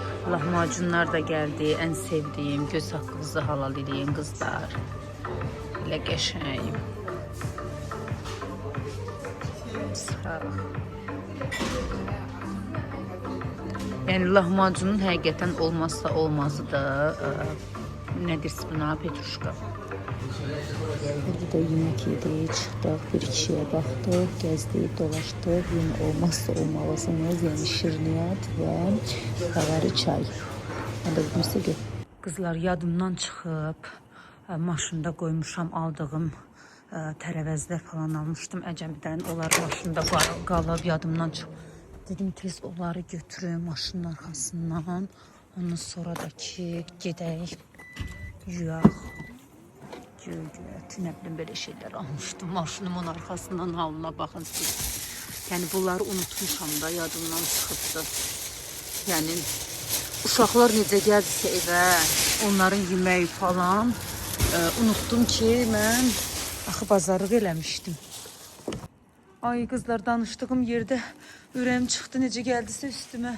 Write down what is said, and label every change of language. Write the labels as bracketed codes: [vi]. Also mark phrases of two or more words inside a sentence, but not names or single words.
[tr] Lahmacunlar da geldi. En sevdiğim. Göz hakkınızı halal eləyin kızlar. [az] Elə qəşəng. Sağ ol. Yəni lahmacunun həqiqətən olmazsa olmazı da nedir buna? Petruşka. [tr] Burada da yemek yedik, çıktık, bir kişiye baktık, gezdik, dolaştık. Yine olmazsa olmalısınız. Yani şirniyat ve favori çay. Ben de bunu size [az] Kızlar yadımdan çıxıb, maşında qoymuşam aldığım tərəvəzlər falan almışdım Əcəmidən. Onlar maşında qalıb yadımdan çıxıb. Dedim tez onları götürüm maşının arxasından. Ondan sonra da ki gedək yuyaq. [tr] Ne bileyim böyle şeyler almıştım. Maşınımın arkasından halına bakın siz. [az] Yani bunları unutmuşam da yadımdan çıxıbdı. Yani uşaqlar necə gəldisə evə, onların yeməyi falan unuttum ki mən axı bazarlıq eləmişdim. Ay kızlar danışdığım yerdə ürəyim çıxdı necə gəldisə üstümə.